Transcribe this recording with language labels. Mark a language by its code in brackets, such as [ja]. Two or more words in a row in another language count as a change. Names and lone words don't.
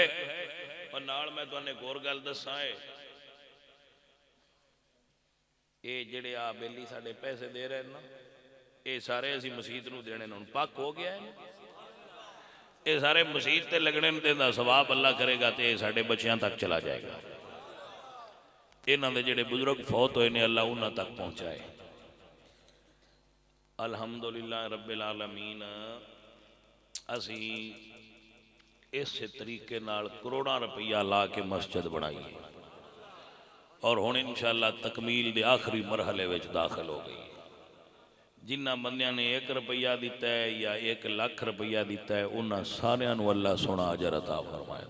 [pa] اور نال میں تہانوں اک ہور گل دساں ہے۔ یہ جیہڑے آ بیلی ساڈے پیسے دے رہے نا یہ سارے اسی مسیت نوں دینے ہن پک ہو گیا ہے. یہ سارے مسیت تے لگنے دیندا ثواب اللہ کرے گا تو ساڈے بچیاں تک چلا جائے گا. انہاں دے جیہڑے بزرگ فوت ہوئے نے اللہ اونہاں تک پہنچائے. [ar] الحمد لله رب العالمين. [pa] اسی اس طریقے نال کروڑاں روپیہ لا کے مسجد بنائی ہے اور ہن ان شاء اللہ تکمیل دے آخری مرحلے وچ داخل ہو گئی. جنہاں بندیاں نے 1 روپیہ دتا ہے یا 1 لاکھ روپیہ دتا ہے اونہاں ساریاں نوں اللہ سوہنا اجر عطا فرمائے.